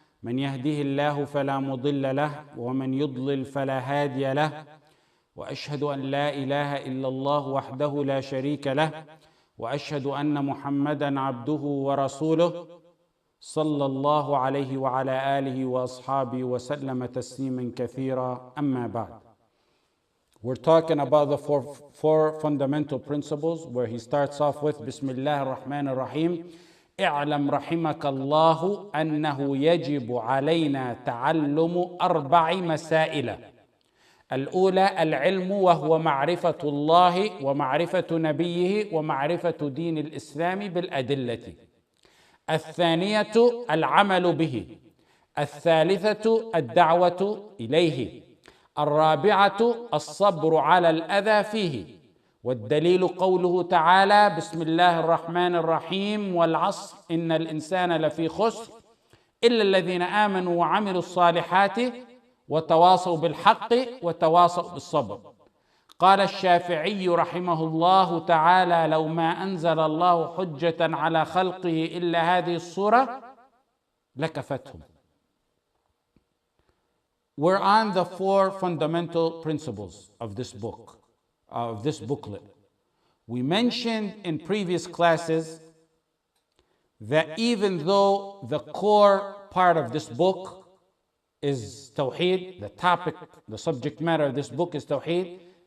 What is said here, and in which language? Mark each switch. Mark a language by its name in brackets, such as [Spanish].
[Arabic] من يهده الله فلا مضل له ومن يضلل فلا هادي له، وأشهد أن لا إله إلا الله وحده لا شريك له، وأشهد أن محمدًا عبده ورسوله صلى الله عليه وعلى آله وأصحابه وسلم تسليما كثيرا. أما بعد. [English] We're talking about the four fundamental principles, where he starts off with Bismillah ar-Rahman ar-Rahim. [Arabic] اعلم رحمك الله أنه يجب علينا تعلم 4 مسائل. الأولى العلم، وهو معرفة الله ومعرفة نبيه ومعرفة دين الإسلام بالأدلة. الثانية العمل به. الثالثة الدعوة إليه. الرابعة الصبر على الأذى فيه. والدليل قوله تعالى بسم الله الرحمن الرحيم والعصر إن الإنسان لفي خسر إلا الذين آمنوا وعملوا الصالحات وتواصوا بالحق وتواصوا بالصبر. قال الشافعي رحمه الله تعالى لو ما أنزل الله حجة على خلقه إلا هذه السورة لكفتهم. [English] We're on the 4 fundamental principles of this book, of this booklet. We mentioned in previous classes that even though the core part of this book is Tawheed, the topic, the subject matter of this book is Tawheed.